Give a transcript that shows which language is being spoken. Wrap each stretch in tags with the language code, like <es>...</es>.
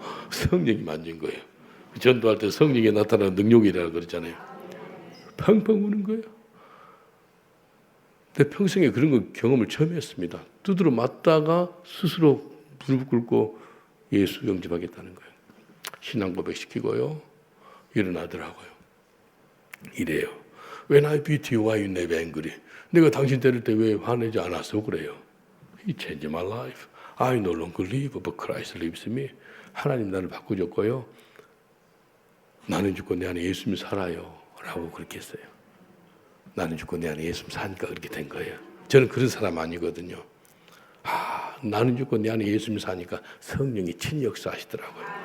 <ko>성령이 만진 거예요. 전도할 때 성령이 나타나는 능력이라고 그러잖아요. 펑펑 우는 거예요. 내 평생에 그런 거 경험을 처음 했습니다. 두드러 맞다가 스스로 무릎 꿇고 예수 영접하겠다는 거예요. 신앙 고백시키고요. 일어나더라고요. 이래요.</ko> <en>When I beat you, why you never angry?</en> <ko>내가 당신 때릴 때 왜 화내지 않았어? 그래요.</ko> <en>He changed my life. I no longer live, but Christ lives in me.</en> <ko>하나님 나를 바꾸셨고요. 나는 죽고 내 안에 예수님이 살아요. 라고 그렇게 했어요. 나는 죽고 내 안에 예수님 사니까 그렇게 된 거예요. 저는 그런 사람 아니거든요. 나는 죽고 내 안에 예수님 사니까 성령이 친히 역사하시더라고요.</ko>